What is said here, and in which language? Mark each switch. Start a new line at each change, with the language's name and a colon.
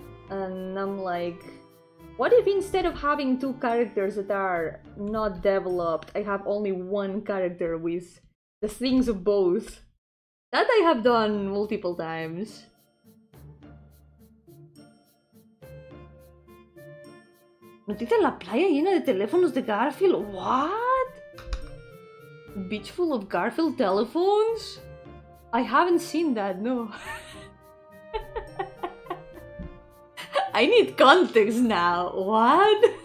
English: And I'm like, what if instead of having 2 characters that are not developed, I have only 1 character with the things of both? That I have done multiple times.
Spanish: Notita en la playa llena de teléfonos de Garfield.
English: What? A beach full of Garfield telephones? I haven't seen that, no. I need context now. What?